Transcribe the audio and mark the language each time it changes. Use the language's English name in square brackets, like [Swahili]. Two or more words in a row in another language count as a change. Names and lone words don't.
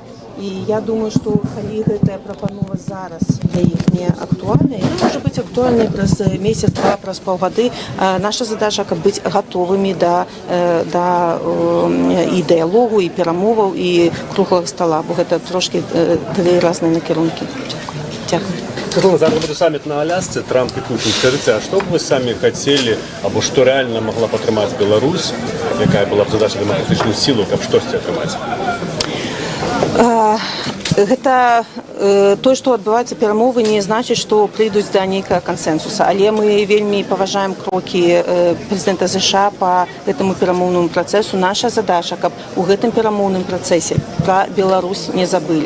[Belarusian] І я думаю, што калі гэтая прапанова зараз для іх не актуальная, яна можа быць актуальнай праз месяц-два, праз паўгады. Наша задача, каб быць гатовымі да і дыялогу, і перамоваў, і круглага стола, бо гэта трошки тры разныя накірункі. [Ukrainian] Дякую. Зараз буде саміт на Алясці, Трамп і Путін. Скажіть, а що б ви самі хотіли, або що реально могла б отримати Білорусь, яка була б задача демократичну силу, каб щось отримати? [Belarusian] Гэта тое, што адбываюцца перамовы, не значыць, што прыйдуць да нейкага кансэнсуса. Але мы вельмі паважаем крокі прэзідэнта ЗША па гэтаму перамоўнаму працэсу. Наша задача, каб у гэтым перамоўным працэсе пра Беларусь не забылі.